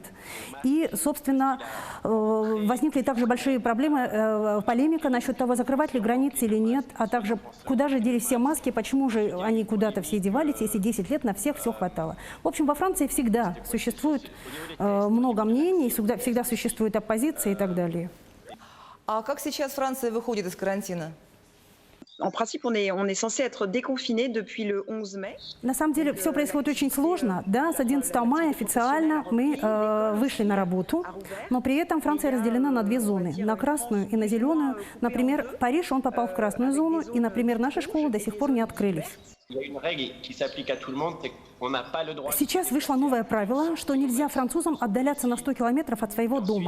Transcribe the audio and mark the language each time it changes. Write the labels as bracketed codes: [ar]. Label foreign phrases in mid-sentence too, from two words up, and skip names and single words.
[ru] И, собственно, возникли также большие проблемы, полемика насчет того, закрывать ли границы или нет, а также куда же делись все маски, почему же они куда-то все девались, если 10 лет на всех все хватало. В общем, во Франции всегда существует много мнений, всегда существует оппозиция и так далее. А как сейчас Франция выходит из карантина? [fr] En principe, on est censé être déconfiné depuis le 11 mai. [ru] На самом деле все происходит очень сложно. Да, с 11 мая официально мы вышли на работу, но при этом Франция разделена на 2 зоны, на красную и на зеленую. Например, Париж, он попал в красную зону, и, например, наши школы до сих пор не открылись. Сейчас вышло новое правило, что нельзя французам отдаляться на 100 километров от своего дома.